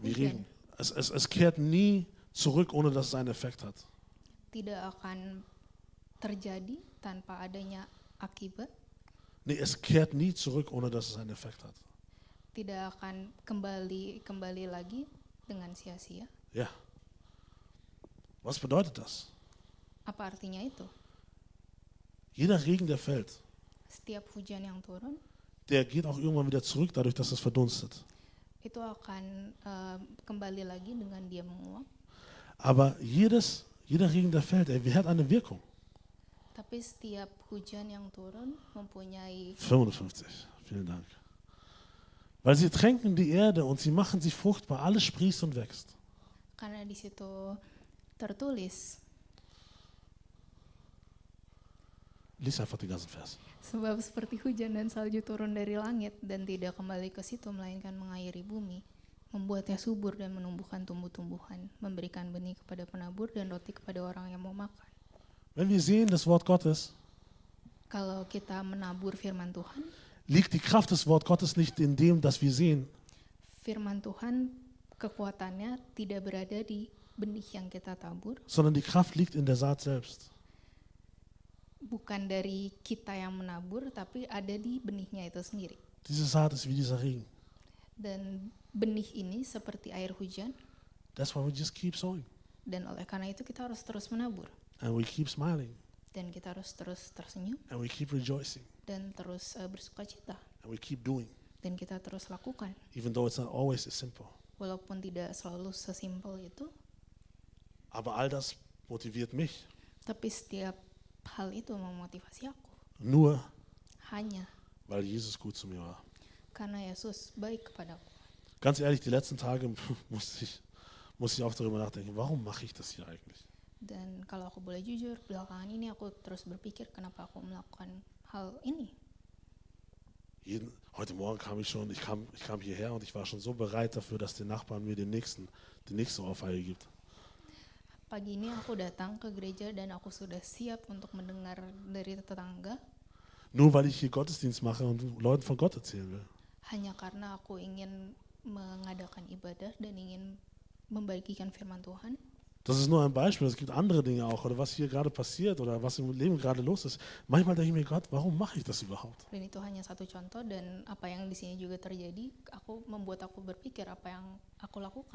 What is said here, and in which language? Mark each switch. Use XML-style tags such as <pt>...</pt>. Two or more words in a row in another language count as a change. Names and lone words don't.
<de>Wie</de> <id>hujan.</id> <de>Regen. Es kehrt nie zurück, ohne dass es einen Effekt hat.</de> <id>Tidak akan terjadi tanpa adanya akibat,</id> <de>Nee, es kehrt nie zurück, ohne dass es einen Effekt hat.</de> <id>tidak akan kembali lagi dengan sia-sia.</id> <de>Ja. Was bedeutet das?</de> <id>Apa artinya itu?</id> <de>Jeder Regen, der fällt,</de> <id>Setiap hujan yang turun</id> <de>der geht auch irgendwann wieder zurück, dadurch, dass es verdunstet.</de> <id>itu akan kembali lagi dengan dia menguap.</id> <de>Aber jeder Regen, der fällt, der hat eine Wirkung.</de> <id>Tapi setiap hujan yang turun mempunyai</id> <de>55, vielen Dank. Weil sie tränken die Erde und sie machen sich fruchtbar, alles sprießt und wächst.</de> <id>karena di situ tertulis</id> <de>Lies einfach den ganzen Vers.</de> <id>sebab seperti hujan dan salju turun dari langit dan tidak kembali ke situ melainkan mengairi bumi, membuatnya subur dan menumbuhkan tumbuh-tumbuhan, memberikan benih kepada penabur dan roti kepada orang yang mau makan.</id> <de>Wenn wir sehen das Wort Gottes,</de> <id>Kalau kita menabur firman Tuhan,</id> <de>liegt die Kraft des Wort Gottes nicht in dem, dass wir sehen,</de> <id>firman Tuhan kekuatannya tidak berada di benih yang kita tabur,</id> <de>sondern die Kraft liegt in der Saat selbst.</de> <id>bukan dari kita yang menabur, tapi ada di benihnya itu sendiri.</id> <de>Diese Saat ist wie dieser Regen.</de> <id>Dan benih ini seperti air hujan,</id> <en>That's why we just keep sowing.</en> <id>dan oleh karena itu kita harus terus menabur.</id> <en>And we keep smiling.</en> <id>Dan kita harus terus tersenyum,</id> <en>And we keep rejoicing.</en> <id>dan terus bersukacita,</id> <en>And we keep doing,</en> <id>dan kita terus lakukan.</id> <en>even though it's not always as simple.</en> <id>Walaupun tidak selalu sesimpel itu,</id> <de>Aber all das motiviert mich.</de> <id>tapi setiap hal itu memotivasi aku.</id> <de>Nur,</de> <id>Hanya</id> <de>weil Jesus gut zu mir war.</de> <id>karena Yesus baik kepadaku.</id> <de>Ganz ehrlich, die letzten Tage muss ich auch darüber nachdenken, warum mache ich das hier eigentlich?</de> <id>Dan kalau aku boleh jujur, belakangan ini aku terus berpikir kenapa aku melakukan hal ini.</id> <de>Heute Morgen ich kam hierher und ich war schon so bereit dafür, dass der Nachbarn mir die nächste Ohrfeige gibt.</de> <id>Pagi ini aku datang ke gereja dan aku sudah siap untuk mendengar dari tetangga,</id> <de>Nur weil ich hier Gottesdienst mache und Leuten von Gott erzählen will.</de> <id>hanya karena aku ingin mengadakan ibadah dan ingin membagikan firman Tuhan.</id> <de>Das ist nur ein Beispiel, es gibt andere Dinge auch, oder was hier gerade passiert oder was im Leben gerade los ist. Manchmal denke ich mir, Gott, warum mache ich das überhaupt?</de> <id>Dan itu hanya satu contoh, dan apa yang di sini juga terjadi, membuat aku berpikir apa yang aku lakukan.</id>